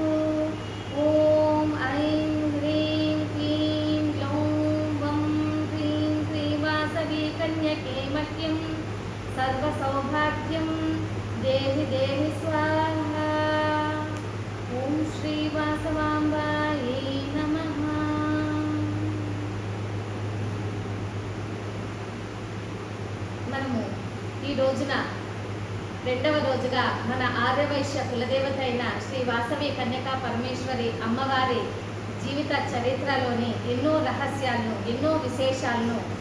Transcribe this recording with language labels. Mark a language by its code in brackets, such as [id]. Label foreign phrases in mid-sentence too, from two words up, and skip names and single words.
[sa] ॐ ऐं ह्रीं क्लीं ग्लौं वं ह्रीं श्रीवासवी कन्यके मह्यं सर्वसौभाग्यं देहि देहि स्वाहा। ॐ श्रीवासवाम्बायै नमः। [te] మనము ఈ రోజున రెండవ రోజుగా మన ఆర్యవైశ్య కులదేవత అయిన శ్రీ వాసవి కన్యకా పరమేశ్వరి అమ్మవారి జీవిత చరిత్రలోని ఎన్నో రహస్యాలను, ఎన్నో విశేషాలను,